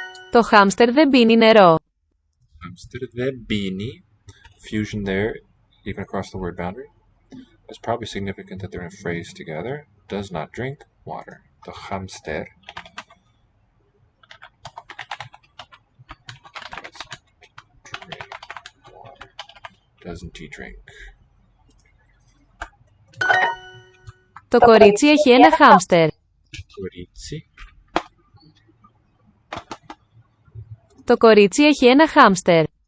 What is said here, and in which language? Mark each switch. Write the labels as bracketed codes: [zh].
[el] Το χάμστερ δεν πίνει νερό. Hamster δεν πίνει. [en] Fusion there, even across the word boundary. It's probably significant that they're in a phrase together. Does not drink water. Το hamster doesn't he drink? [el] Το κορίτσι έχει ένα χάμστερ. Κορίτσι. Το κορίτσι έχει ένα χάμστερ.